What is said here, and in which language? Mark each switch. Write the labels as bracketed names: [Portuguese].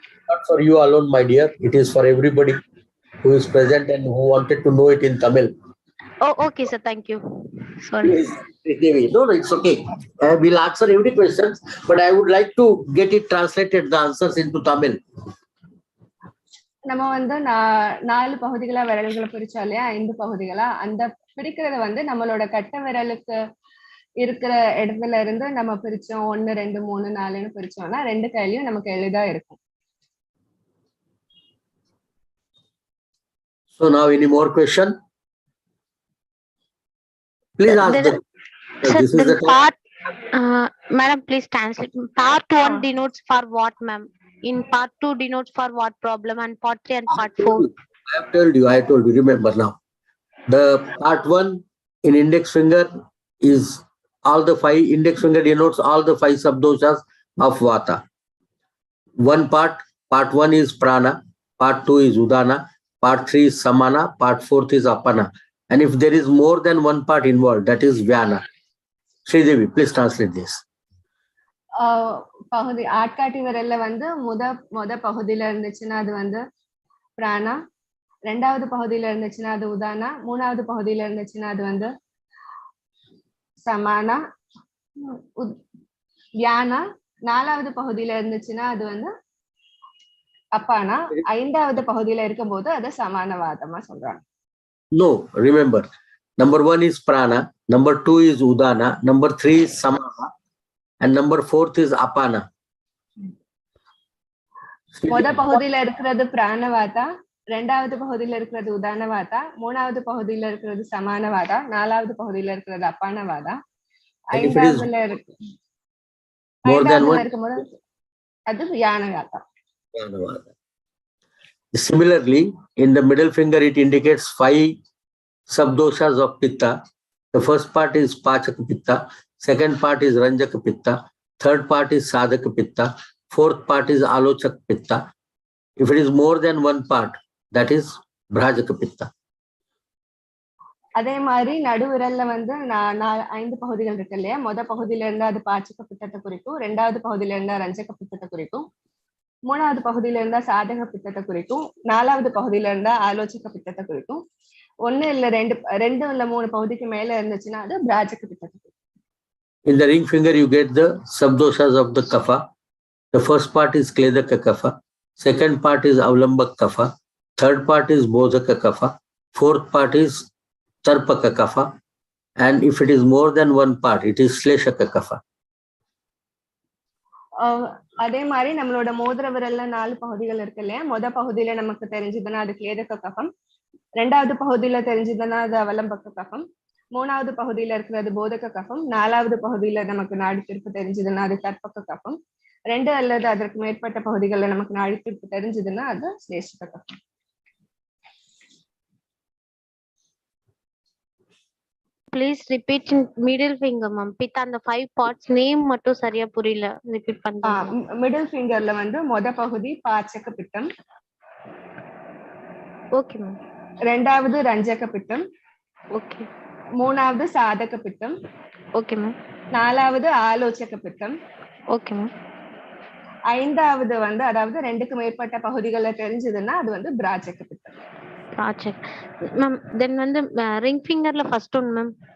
[English] Not for you alone, my dear. It is for everybody who is present and who wanted to know it in Tamil. Oh, okay, sir. Thank you. Sorry. Please, Devi. No, it's okay. We'll answer every question, but I would like to get it translated, the answers into Tamil. [Tamil] நம்ம வந்து 4 பகுதிகளா விரல்களை பிரிச்சோம் இல்லையா, 5 பகுதிகளா. அந்த பிரிக்கிறத வந்து நம்மளோட கட்ட விரலுக்கு இருக்கிற இடத்துல இருந்து நம்ம பிரிச்சோம் 1 2 3 4ன்னு பிரிச்சோம்னா 2 கையிலயும் நமக்கு எளிதா இருக்கும். [English] So now any more question? Please ask them. Sir, This is then the part, madam, please translate. Part 1 denotes for what, ma'am? In part 2 denotes for what problem, and part 3 and part 4? I told you, remember now. The part 1 in index finger is all the 5, index finger denotes all the 5 subdoshas of Vata. One part 1 is Prana, part 2 is Udana, part 3 is Samana, part 4 is Apana. And if there is more than one part involved, that is Vyana. Sridevi, please translate this. [Tamil] பகுதி ஆட்காட்டி விரல்ல வந்து முத பகுதியில இருந்துச்சுன்னா அது வந்து பிராணா, 2வது பகுதியில இருந்துச்சுன்னா அது உதானா, 3வது பகுதியில இருந்துச்சுன்னா அது வந்து சமானா, வியானா, 4வது பகுதியில இருந்துச்சுன்னா அது வந்து அப்பானா, 5வது பகுதியில இருக்கும்போது அது சமானவாதமா சொல்றாங்க. [English] No, remember, number 1 is Prana, number 2 is Udana, number 3 is Samana, and number 4th is Apana. [Tamil] முத பகுதியில இருக்கிறது பிராணவாதா, 2வது பகுதியில இருக்கிறது உதானவாதா, 3வது பகுதியில இருக்கிறது சமானவாதா, 4வது பகுதியில இருக்கிறது அப்பானவாதா, 5வதுல இருக்கும்போது அது வியானவாதா. [English] Similarly, in the middle finger, it indicates 5 subdoshas of Pitta. The first part is Pachaka Pitta, second part is Ranjaka Pitta, third part is Sadhaka Pitta, fourth part is Alochak Pitta. If it is more than one part, that is Bhrajaka Pitta. [Tamil] அதே மாதிரி நடுவிரல்ல வந்து 5 பகுதிகள் இருக்கு இல்லையா, முத பகுதியில இருந்தா அது பாச்சக பித்தத்தை குறிக்கும், 2வது பகுதியில இருந்தா ரஞ்சக பித்தத்தை குறிக்கும், 3வது பகுதியில இருந்தா சாதக பித்தத்தை குறிக்கும், 4வது பகுதியில இருந்தா ஆலோசக பித்தத்தை குறிக்கும். 1 இல்ல 2 இல்ல 3 பகுதிக்கு மேல இருந்துச்சுன்னா அது பிராஜக பித்தத்தை குறிக்கும். [English] In the ring finger, you get the subdoshas of the kapha. The first part is Kledaka kapha, second part is Avlambak kapha, third part is Bodhaka kapha, fourth part is Tarpaka kapha, and if it is more than one part, it is Shleshaka kapha. [Tamil] அதே மாதிரி நம்மளோட மோதிர விரல்ல 4 பகுதிகள் இருக்கு இல்லையா, முத பகுதியில நமக்கு தெரிஞ்சதுன்னா அது கிளேதக கஃபம், 2வது பகுதியில தெரிஞ்சதுன்னா அது அவலம்பக்க கஃபம், 3வது பகுதியில இருக்கிறது போதக கஃபம், 4வது பகுதியில நமக்கு நாடி திருப்பு தெரிஞ்சதுன்னா அது தற்பக்க கஃபம், 2 அல்லது அதற்கு மேற்பட்ட பகுதிகளில் நமக்கு நாடி திருப்பு தெரிஞ்சதுன்னா அது ஸ்லேஷக கஃபம். [English] Please repeat in middle finger, ma'am. Pitta and the 5 parts name [Tamil] மட்டும் சரியா புரியல. [English] Repeat [Tamil] பண்ணுங்க. மிடில் ஃபிங்கர்ல வந்து முத பகுதி பாச்சக பித்தம். Okay ma'am. 2வது ரஞ்சக பித்தம். ஓகே. 3வது சாதக பித்தம். Okay ma'am. 4வது ஆலோசக பித்தம். Okay ma'am. 5வது வந்து அதாவது 2க்கு மேற்பட்ட பகுதிகளை தெரிஞ்சதுன்னா அது வந்து பிராஜக பித்தம். [English] Project. Ma'am, then வந்து ring fingerல first one, ma'am.